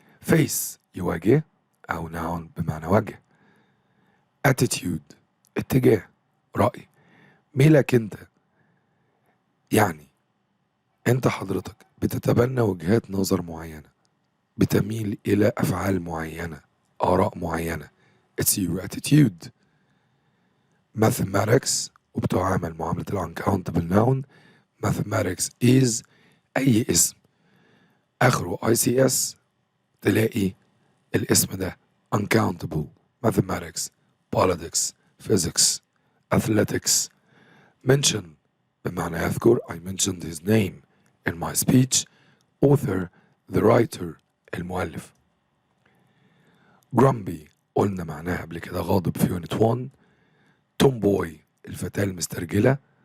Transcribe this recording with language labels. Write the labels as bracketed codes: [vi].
[ar] face يواجه أو noun بمعنى وجه. attitude اتجاه رأي. ميلك انت يعني انت حضرتك بتتبنى وجهات نظر معينة بتميل إلى أفعال معينة آراء معينة. [en] it's your attitude. mathematics وبتعامل معاملة uncountable noun. [ar] mathematics is أي اسم آخره ICS تلاقي الاسم ده uncountable. [en] mathematics politics physics athletics. [ar] mention بمعنى يذكر. [en] I mentioned his name in my speech. author the writer المؤلف. [ar] grumpy قلنا معناها قبل كده غاضب في unit 1. tomboy الفتاة المسترجلة.